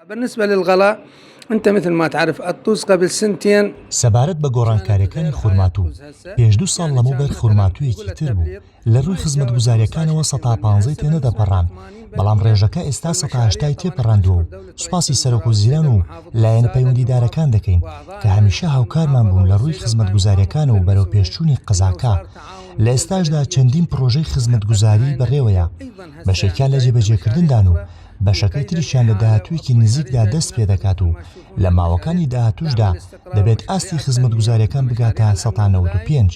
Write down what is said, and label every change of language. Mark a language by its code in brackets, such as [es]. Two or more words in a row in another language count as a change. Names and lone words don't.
[ar] بالنسبة للغلاء أنت مثل ما تعرف الطوز قبل سنتين [ckb] سەبارەت بە گۆڕانکاریەکانی خورماتوو پێش 2 ساڵ لەمەوبەر خورماتوویەکی تر بوو لە ڕووی خزمەتگوزاریەکانەوە 115 تێنەدەپەڕان بەڵام ڕێژەکە ئێستا 180 تێپەڕاندووە و سوپاسی سەرۆکوزیران و لایەنە پەیوەندیدارەکان دەکەین کە هەمیشە هاوکارمان بوون لە ڕووی خزمەتگوزاریەکان و بەرەو پێشچوونی قزاکە لە ئێستاشدا چەندین پرۆژەی خزمەتگوزاری بەڕێوەیە بەشێکیان لە جێبەجێکردندان و بەشەکەی تریشیان لە داهاتوویەکی نزیکدا دەست پێ دەکات و لە ماوەکانی داهاتووشدا دەبێت ئاستی خزمەتگوزاریەکان بگاتە 195.